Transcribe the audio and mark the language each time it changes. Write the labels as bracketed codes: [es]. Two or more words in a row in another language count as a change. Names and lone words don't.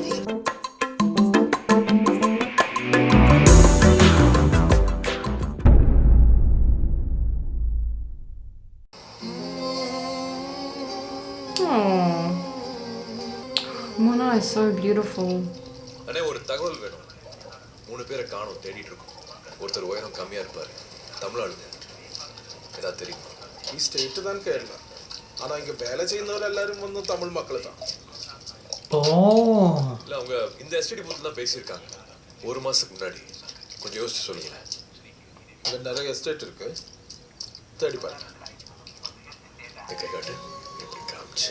[en] Mona is so beautiful. [ta] அண்ணே ஒரு தகவல் வேணும். 3 பேரை காணோம் தேடிட்டு இருக்கோம். ஒருத்தர் உயரம் கம்மியா இருப்பாரு. தமிழ்நாடுல. ஏதாவது தெரியுமா? [ml] ഈ സ്റ്റേറ്റ് தான் കേരള. [ta] ஆனா இங்க வேலை ചെയ്യുന്നവർ எல்லாரும் வந்து தமிழ் மக்கள் தான். Oh. இல்ல அவங்க இந்த எஸ்டிடி பூத்ல தான் பேசியிருக்காங்க. 1 மாசத்துக்கு முன்னாடி. கொஞ்சம் யோசிச்சு சொல்லுங்க. இங்க நிறைய எஸ்டேட் இருக்கு. தேடி பாருங்க. கை காட்டு. இப்படி காமிச்சு.